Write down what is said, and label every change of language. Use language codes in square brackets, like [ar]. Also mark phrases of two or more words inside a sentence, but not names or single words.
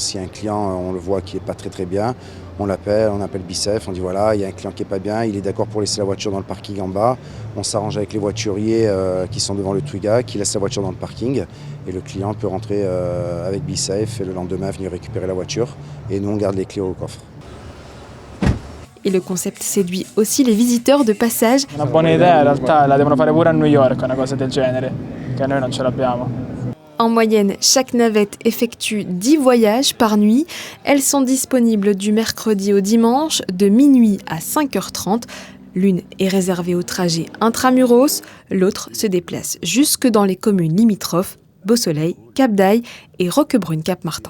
[fr] Si un client, on le voit qui n'est pas très bien, on appelle Be Safe, on dit voilà, il y a un client qui n'est pas bien, il est d'accord pour laisser la voiture dans le parking en bas. On s'arrange avec les voituriers qui sont devant le Twiga, qui laissent la voiture dans le parking. Et le client peut rentrer avec Be Safe et le lendemain venir récupérer la voiture. Et nous on garde les clés au coffre. Et le concept séduit aussi les visiteurs de passage. [it] Una buona idea, in realtà la devono fare pure a New York, una cosa del genere, che noi non ce l'abbiamo. [fr] En moyenne, chaque navette effectue 10 voyages par nuit. Elles sont disponibles du mercredi au dimanche, de minuit à 5h30. L'une est réservée au trajet intramuros, l'autre se déplace jusque dans les communes limitrophes, Beausoleil, Cap d'Aille et Roquebrune-Cap-Martin.